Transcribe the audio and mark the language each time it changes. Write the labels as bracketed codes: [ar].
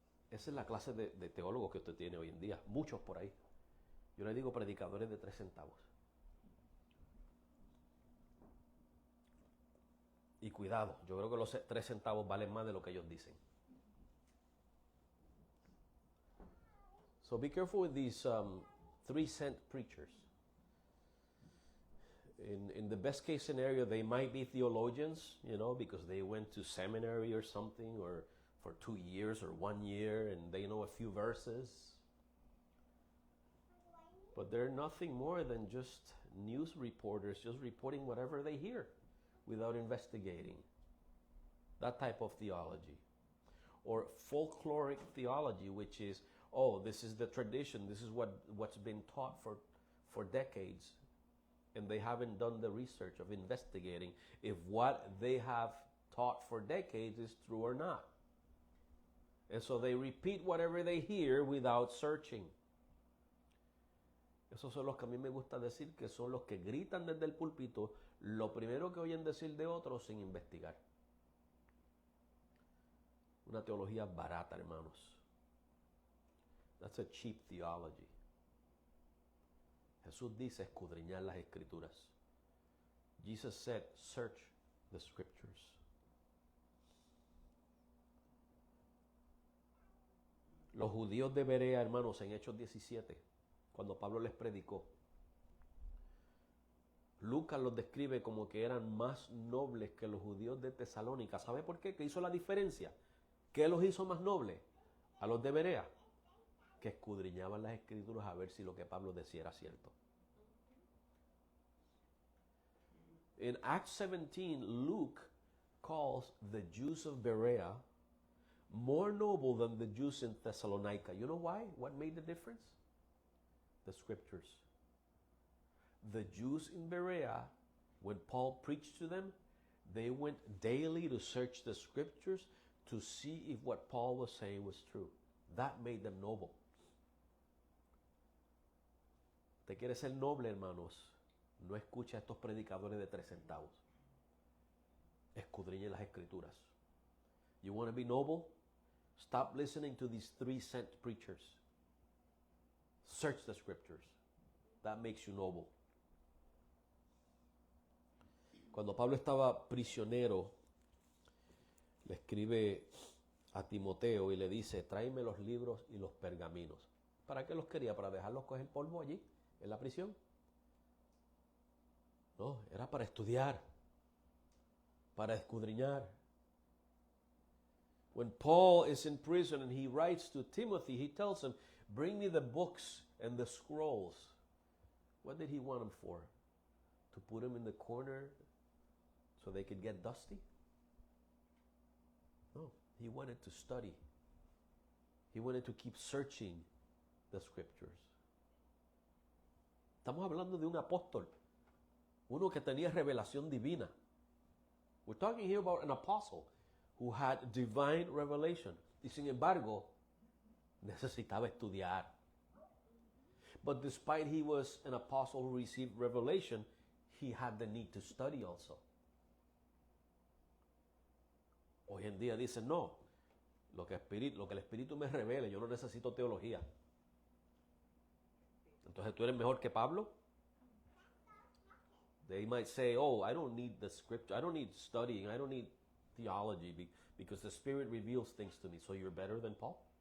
[es] Esa es la clase de teólogos que usted tiene hoy en día, muchos por ahí. Yo le digo predicadores de 3 centavos. Y cuidado, yo creo que los 3 centavos valen más de lo que ellos dicen. [en] So be careful with these 3-cent preachers. In the best case scenario, they might be theologians, you know, because they went to seminary or something, or for 2 years or 1 year and they know a few verses. But they're nothing more than just news reporters, just reporting whatever they hear without investigating. That type of theology. Or folkloric theology, which is, oh, this is the tradition, this is what's been taught for decades. And they haven't done the research of investigating if what they have taught for decades is true or not. And so they repeat whatever they hear without searching. [es] Esos son los que a mí me gusta decir que son los que gritan desde el púlpito lo primero que oyen decir de otros sin investigar. Una teología barata, hermanos. [en] That's a cheap theology. [es] Jesús dice escudriñar las escrituras. [en] Jesus said, search the scriptures. [es] Los judíos de Berea, hermanos, en Hechos 17, cuando Pablo les predicó, Lucas los describe como que eran más nobles que los judíos de Tesalónica. ¿Sabe por qué? ¿Qué hizo la diferencia? ¿Qué los hizo más nobles a los de Berea? Que escudriñaban las escrituras a ver si lo que Pablo decía era cierto. [en] In Acts 17, Luke calls the Jews of Berea more noble than the Jews in Thessalonica. You know why? What made the difference? The scriptures. The Jews in Berea, when Paul preached to them, they went daily to search the scriptures to see if what Paul was saying was true. That made them noble. [es] ¿Te quiere ser noble, hermanos? No escucha a estos predicadores de 3 centavos. Escudriñe las escrituras. [en] You want to be noble? Stop listening to these 3-cent preachers. Search the scriptures. That makes you noble. [es] Cuando Pablo estaba prisionero, le escribe a Timoteo y le dice, tráeme los libros y los pergaminos. ¿Para qué los quería? ¿Para dejarlos coger polvo allí, en la prisión? No, era para estudiar, para escudriñar. [en] When Paul is in prison and he writes to Timothy, he tells him, bring me the books and the scrolls. What did he want them for? To put them in the corner so they could get dusty? No, he wanted to study. He wanted to keep searching the scriptures. [es] Estamos hablando de un apóstol, uno que tenía revelación divina. [en] We're talking here about an apostle who had divine revelation. [es] Y sin embargo, necesitaba estudiar. [en] But despite he was an apostle who received revelation, he had the need to study also. [es] Hoy en día dicen, no, lo que el Espíritu me revele, yo no necesito teología. Entonces, ¿tú eres mejor que Pablo? [en] They might say, oh, I don't need the scripture, I don't need studying, I don't need theology because the Spirit reveals things to me. So you're better than Paul?